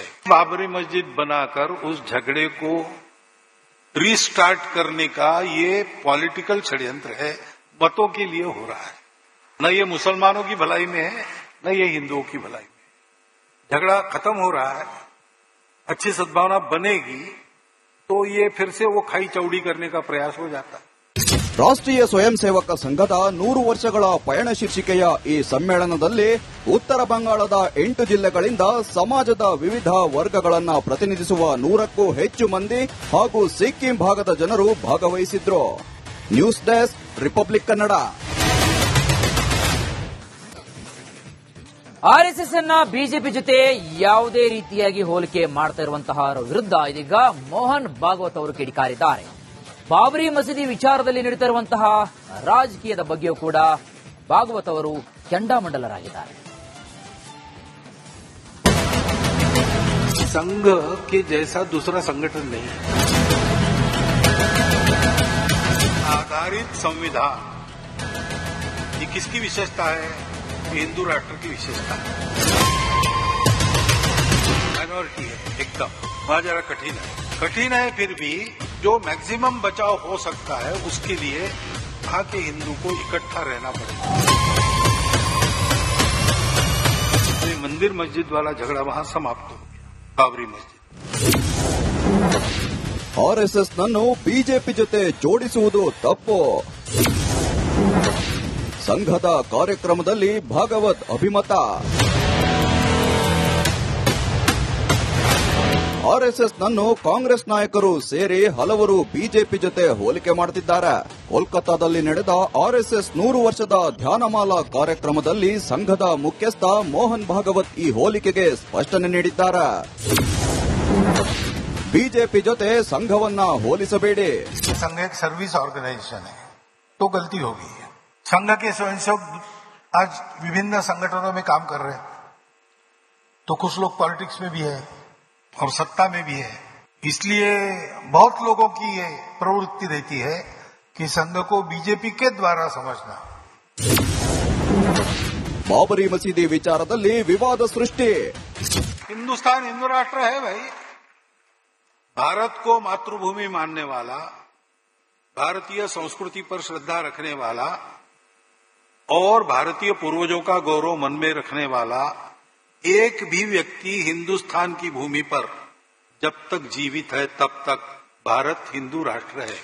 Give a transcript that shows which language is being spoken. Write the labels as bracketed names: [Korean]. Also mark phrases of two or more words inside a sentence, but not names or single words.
[Hindi] बाबरी मस्जिद बनाकर उस झगड़े को रीस्टार्ट करने का ये पॉलिटिकल षड्यंत्र है, मतों के लिए हो रहा है. न ये मुसलमानों की भलाई में है न ये हिंदुओं की भलाई में. झगड़ा खत्म हो रहा है, अच्छी सद्भावना बनेगी तो ये फिर से वो खाई चौड़ी करने का प्रयास हो जाता है. [Kannada] ರಾಷ್ಟ್ರೀಯ ಸ್ವಯಂ ಸೇವಕ ಸಂಘದ 100 ವರ್ಷಗಳ ಪಯಣ ಶೀರ್ಷಿಕೆಯ ಈ ಸಮ್ಮೇಳನದಲ್ಲಿ ಉತ್ತರ ಬಂಗಾಳದ 8 ಜಿಲ್ಲೆಗಳಿಂದ ಸಮಾಜದ ವಿವಿಧ ವರ್ಗಗಳನ್ನು ಪ್ರತಿನಿಧಿಸುವ 100ಕ್ಕೂ ಹೆಚ್ಚು ಮಂದಿ ಹಾಗೂ ಸಿಕ್ಕಿಂ ಭಾಗದ ಜನರು ಭಾಗವಹಿಸಿದ್ರು. [English] News Desk, [Kannada] ರಿಪಬ್ಲಿಕ್ ಕನ್ನಡ. ಆರ್ಎಸ್ಎಸ್ ಅನ್ನ ಬಿಜೆಪಿ ಜೊತೆ ಯಾವುದೇ ರೀತಿಯಾಗಿ ಹೋಲಿಕೆ ಮಾಡ್ತಾ ಇರುವಂತಹ ವಿರುದ್ಧ ಇದೀಗ ಮೋಹನ್ ಭಾಗವತ್ ಅವರು ಕಿಡಿಕಾರಿದ್ದಾರೆ. ಬಾಬರಿ ಮಸೀದಿ ವಿಚಾರದಲ್ಲಿ ನಡೀತಾ ಇರುವಂತಹ ರಾಜಕೀಯದ ಬಗ್ಗೆಯೂ ಕೂಡ ಭಾಗವತ್ ಅವರು ಕೆಂಡಾಮಂಡಲರಾಗಿದ್ದಾರೆ. [Hindi] संघ के जैसा दूसरा संगठन नहीं है. आधारित संविधान ये किसकी विशेषता है? ये हिंदू राष्ट्र की विशेषता है. माइनॉरिटी है एकदम, वहां जरा कठिन है फिर भी जो मैक्सिमम बचाव हो सकता है उसके लिए वहां के हिंदू को इकट्ठा रहना पड़ेगा. मंदिर मस्जिद वाला झगड़ा वहां समाप्त हो. [Kannada] ಬಾಬರಿ ಮಸ್ಜಿದ್ ಆರ್ಎಸ್ಎಸ್ ನನ್ನು ಬಿಜೆಪಿ ಜೊತೆ ಜೋಡಿಸುವುದು ತಪ್ಪು. ಸಂಘದ ಕಾರ್ಯಕ್ರಮದಲ್ಲಿ ಭಾಗವತ್ ಅಭಿಮತ. ಆರ್ಎಸ್ಎಸ್ ನನ್ನು ಕಾಂಗ್ರೆಸ್ ನಾಯಕರು ಸೇರಿ ಹಲವರು ಬಿಜೆಪಿ ಜೊತೆ ಹೋಲಿಕೆ ಮಾಡುತ್ತಿದ್ದಾರೆ. ಕೋಲ್ಕತ್ತಾದಲ್ಲಿ ನಡೆದ ಆರ್ಎಸ್ಎಸ್ 100 ವರ್ಷದ ಧ್ಯಾನಮಾಲಾ ಕಾರ್ಯಕ್ರಮದಲ್ಲಿ ಸಂಘದ ಮುಖ್ಯಸ್ಥ ಮೋಹನ್ ಭಾಗವತ್ ಈ ಹೋಲಿಕೆಗೆ ಸ್ಪಷ್ಟನೆ ನೀಡಿದ್ದಾರೆ. ಬಿಜೆಪಿ ಜೊತೆ ಸಂಘವನ್ನ ಹೋಲಿಸಬೇಡಿ. [Hindi] संघ एक [English] service organization [Hindi] है तो गलती होगी. संघ के स्वयंसेवक आज विभिन्न संगठनों में काम कर रहे हैं तो कुछ लोग पॉलिटिक्स में भी है और सत्ता में भी है. इसलिए बहुत लोगों की ये प्रवृत्ति रहती है कि संघ को बीजेपी के द्वारा समझना. [Kannada] ಬಾಬರಿ ಮಸೀದಿ ವಿಚಾರದಲ್ಲಿ ವಿವಾದ ಸೃಷ್ಟಿ. [Hindi] हिंदुस्तान हिंदू राष्ट्र है भाई. भारत को मातृभूमि मानने वाला, भारतीय संस्कृति पर श्रद्धा रखने वाला और भारतीय पूर्वजों का गौरव मन में रखने वाला एक भी व्यक्ति हिंदुस्तान की भूमि पर जब तक जीवित है तब तक भारत हिंदू राष्ट्र है।